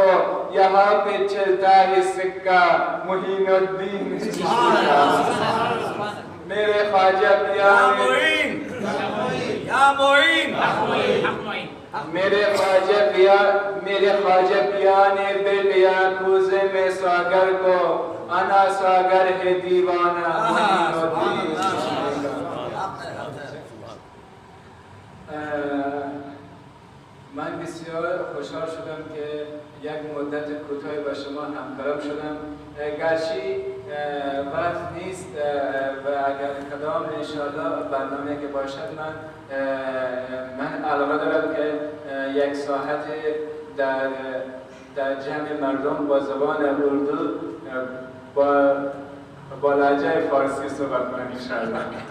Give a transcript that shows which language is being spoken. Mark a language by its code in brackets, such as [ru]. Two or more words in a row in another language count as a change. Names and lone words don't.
[ur] یہاں پہ چلتا ہے سکہ معین الدین میرے خواجہ پیا یا معین میرے خواجہ پیا نے دے لیا کوزے میں ساگر کو. انا ساگر ہے دیوانہ معین الدین. [fa] من بسیار خوشحال شدم که یک مدت کوتاهی با شما همکلام شدم. گرچه وقت نیست و اگر کدام انشاءالله برنامه که باشد من علاقه دارم که یک ساعت در جمع مردم با زبان اردو با لهجه فارسی صحبت کنم انشاءالله.